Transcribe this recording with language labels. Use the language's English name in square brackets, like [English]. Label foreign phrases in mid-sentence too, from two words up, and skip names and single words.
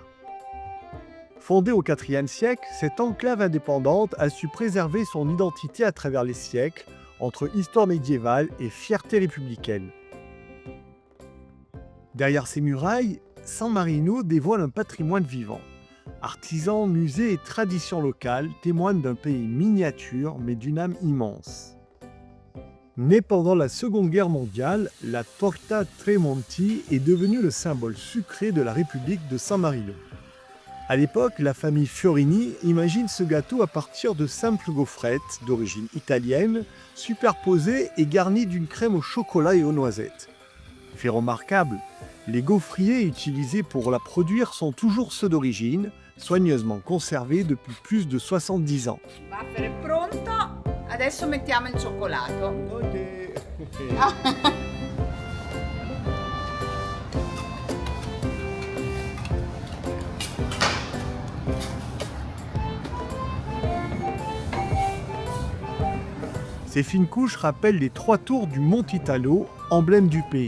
[French] Fondée au IVe siècle, cette enclave indépendante a su préserver son identité à travers les siècles, entre histoire médiévale et fierté républicaine. Derrière ces murailles, San Marino dévoile un patrimoine vivant. Artisans, musées et traditions locales témoignent d'un pays miniature mais d'une âme immense. Née pendant la Seconde Guerre mondiale, la torta Tremonti est devenue le symbole sucré de la République de San Marino. À l'époque, la famille Fiorini imagine ce gâteau à partir de simples gaufrettes d'origine italienne, superposées et garnies d'une crème au chocolat et aux noisettes. Fait remarquable, les gaufriers utilisés pour la produire sont toujours ceux d'origine, soigneusement conservés depuis plus de 70 ans. [Italian] Waffle è pronto, adesso mettiamo il cioccolato. Ok. [French] Ces fines couches rappellent les 3 tours du Mont Italo, emblème du pays.